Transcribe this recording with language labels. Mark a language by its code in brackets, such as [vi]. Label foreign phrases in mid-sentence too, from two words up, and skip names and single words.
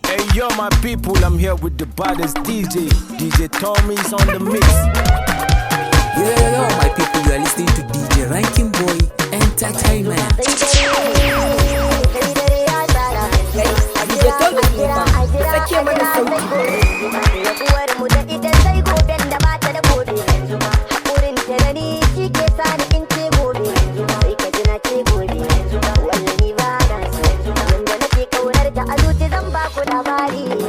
[en] Hey, yo, my people, I'm here with the baddest D J. D J Tommy's on the mix. Yo, yo, yo, my people, you are listening to D J Ranking Boy Entertainment. D J Tommy, [ha] sake mana sauti. Dan sai goben da ba ta da gobe. Hakurin ta da ni shi ke sa ni in ce gobe. Sai ka ji na ce gobe. Wallahi ba na so. Wanda nake kaunar ta a zuci zan ba ku labari.